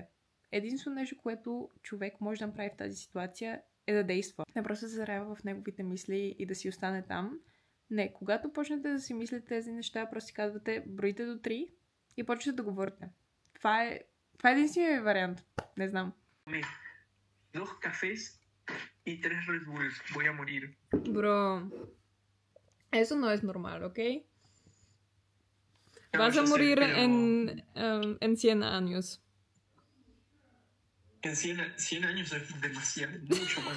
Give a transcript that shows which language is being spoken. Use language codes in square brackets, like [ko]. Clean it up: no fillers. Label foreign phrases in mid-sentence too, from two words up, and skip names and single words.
[bg] Единствено нещо, което човек може да направи в тази ситуация е да действа. Не просто да се зарява в неговите мисли и да си остане там. Не, когато почнете да си мислите тези неща, просто си казвате, броите до 3 и почвате да говорите. Това е единственият вариант. Не знам. [es] 2 cafés y 3 Red Bulls. Voy a morir. Bro, eso no es normal, ¿ok? Vas a morir en 100 años. En 100 años es demasiado, mucho más.